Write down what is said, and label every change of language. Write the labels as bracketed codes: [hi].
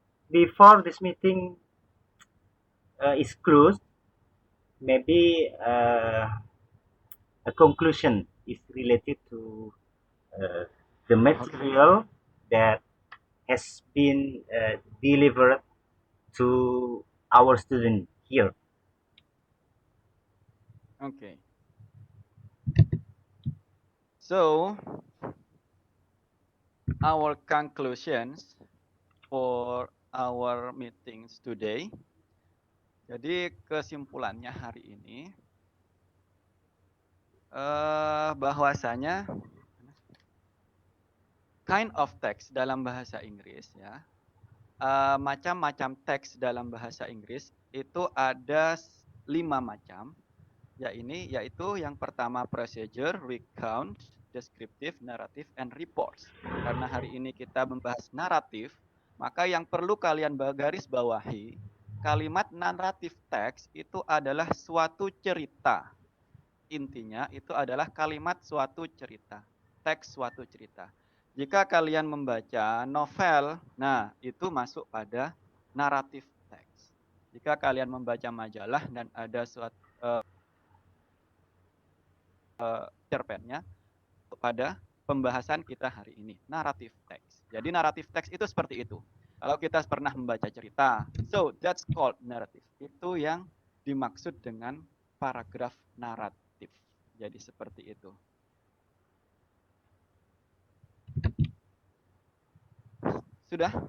[en] Before this meeting is closed, maybe a conclusion is related to the material that has been delivered to our student here. Okay. So, our conclusions for our meetings today. [id] Jadi kesimpulannya hari ini bahwasanya [en] kind of text [id] dalam bahasa Inggris, ya, macam-macam teks dalam bahasa Inggris itu ada 5 macam, yaitu yang pertama procedure, recount, descriptive, narrative, and reports. Karena hari ini kita membahas naratif, maka yang perlu kalian garis bawahi, kalimat naratif teks itu adalah suatu cerita. Intinya itu adalah kalimat suatu cerita, teks suatu cerita. Jika kalian membaca novel, nah itu masuk pada naratif teks. Jika kalian membaca majalah dan ada suatu cerpennya pada pembahasan kita hari ini, naratif teks. Jadi naratif teks itu seperti itu. Kalau kita pernah membaca cerita, [en] so that's called narrative. [id] Itu yang dimaksud dengan paragraf naratif. Jadi seperti itu. Sudah?